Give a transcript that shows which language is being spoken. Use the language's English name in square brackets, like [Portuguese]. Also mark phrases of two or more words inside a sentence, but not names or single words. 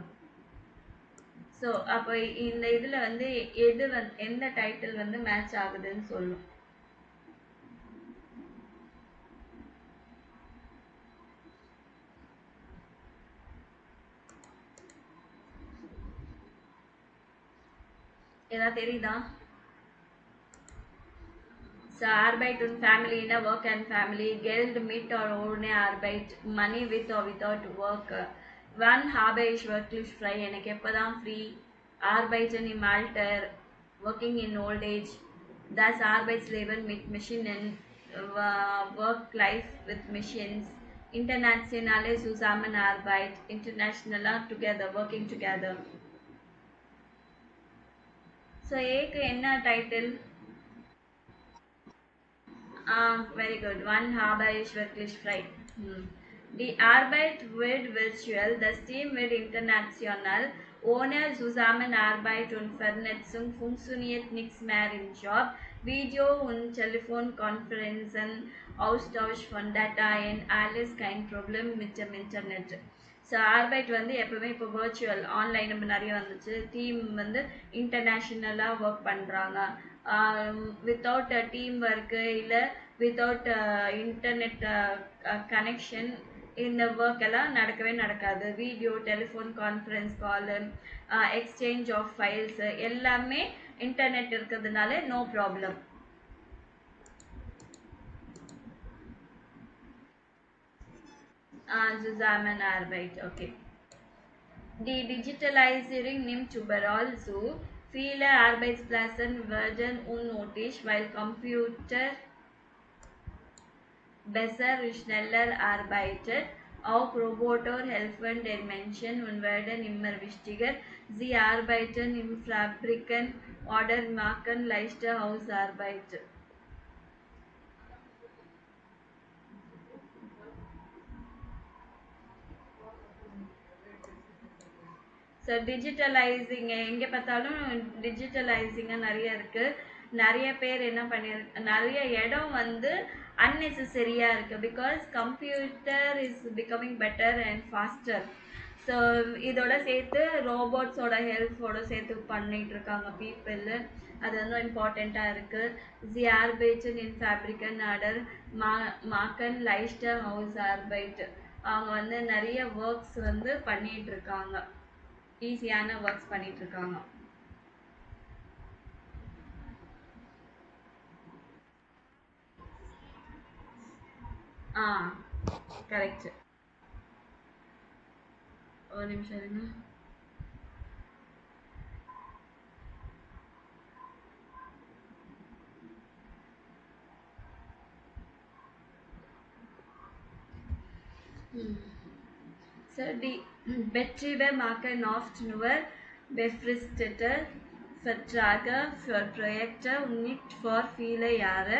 [Tamil] ஸோ அப்போ இந்த இதில் வந்து எந்த டைட்டில் வந்து மேட்ச் ஆகுதுன்னு சொல்லும். ஏதாவது தெரியுதா? [English] So [German] Arbeit und [English] Family in a work and family, [German] Geld mit or ohne Arbeit, [English] money with or without work. [German] Wann habe ich wirklich frei? [Tamil] எனக்கு எப்பதான் free? [German] Arbeiten im Alter, [English] working in old age. [German] Das Arbeitsleben mit Maschinen, [English] work life with machines, [German] internationale Zusammenarbeit, [English] international together, working together. [Tamil] So ஏக்கு என்ன டைட்டில்? [English] Very good. [German] Wann habe ich wirklich frei? Die Arbeit wird virtuell, das Team wird international. Ohne Zusammenarbeit und Vernetzung funktioniert nichts mehr im Job. Video- und Telefonkonferenzen, Austausch von Dateien, alles kein Problem mit dem Internet. [Tamil] ஸோ ஆர்பைட் வந்து எப்பவுமே இப்போ [English] virtual online [Tamil] நம்ம நிறைய வந்துச்சு. டீம் வந்து இன்டர்நேஷ்னலாக ஒர்க் பண்ணுறாங்க. [English] without team work [Tamil] இல்லை [English] without internet connection [Tamil] இந்த ஒர்க் எல்லாம் நடக்கவே நடக்காது. வீடியோ, [English] telephone conference call, exchange of files [Tamil] எல்லாமே இன்டர்நெட் இருக்கிறதுனால [English] no problem. [German] Zusammenarbeit, okay. Die Digitalisierung nimmt überall zu. Viele Arbeitsplätze werden unnötig, weil Computer besser und schneller arbeitet. Auch Roboter helfen den Menschen und werden immer wichtiger. Sie arbeiten in Fabriken oder machen leichte Hausarbeit. [Tamil] ஸோ டிஜிட்டலைசிங் எங்கே பார்த்தாலும் டிஜிட்டலைசிங்காக நிறைய இருக்குது. நிறைய பேர் என்ன நிறைய இடம் வந்து அன்னெசரியாக இருக்குது. [English] because computer is becoming better and faster. [Tamil] ஸோ இதோட சேர்த்து ரோபோட்ஸோட ஹெல்ப்போட சேர்த்து பண்ணிகிட்டு இருக்காங்க பீப்புள். அது வந்து இம்பார்ட்டண்ட்டாக இருக்குது. [German] Sie arbeiten in Fabriken oder machen leichte Hausarbeit. [Tamil] அவங்க வந்து நிறைய ஒர்க்ஸ் வந்து பண்ணிகிட்டு இருக்காங்க, ஈஸியான ஒர்க்ஸ் பண்ணிட்டு இருக்காங்க. கரெக்ட். ஒரு நிமிஷம் இருங்க. [German] So die Betriebe machen oft nur befristete Verträge für Projekte und nicht für viele Jahre.